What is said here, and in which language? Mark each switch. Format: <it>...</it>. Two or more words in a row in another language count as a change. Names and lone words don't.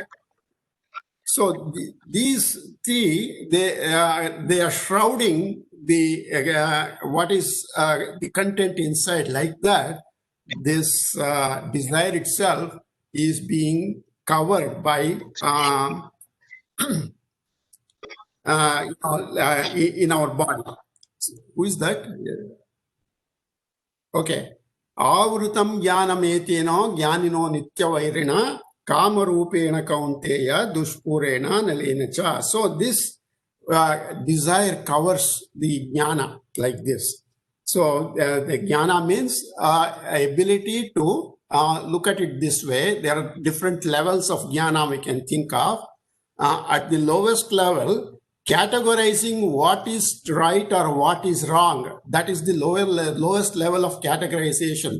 <en>So these 3, they are shrouding the what is the content inside, like that. This desire itself is being covered by in our body. Who is that? Okay.</en> <sa>Avrutam jnanameteno jnanino nityavairina kamarupena kaunteya dushpurena nalena cha.</sa> <en>So this desire covers the jnana like this. So the jnana means ability to look at it this way. There are different levels of jnana we can think of. At the lowest level, categorizing what is right or what is wrong, that is the lowest level of categorization.</en>